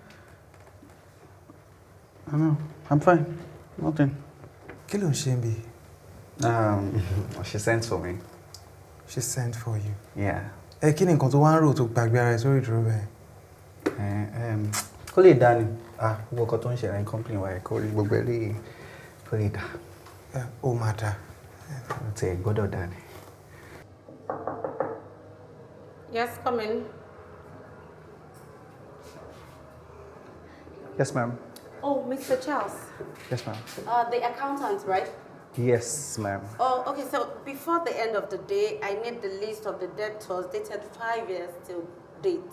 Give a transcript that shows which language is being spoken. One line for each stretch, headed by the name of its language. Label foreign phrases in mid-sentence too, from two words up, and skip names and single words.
English: No, I'm fine. Nothing.
Yoruba: Kí ló ń ṣe bí?
English: She sent for me. She sent for you. Yeah.
Yoruba: Kí ni nǹkan tó wá ń rò tó gbàgbé ara ẹ sórí ìdúró bẹ́ẹ̀? Kó lè dá ni. Gbogbo nǹkan tó ń ṣẹlẹ̀ ní company wa kó rí gbogbo ẹ̀rí kó lè dá. Ó máa dá. Ó ti gbọ́dọ̀ dá ni.
English: Yes, come in. Yes, ma'am. Oh, Mr. Charles. Yes, ma'am. The accountant, right? Yes, ma'am. Oh, okay. So before the end of the day, I need the list of the debtors dated 5 years till date.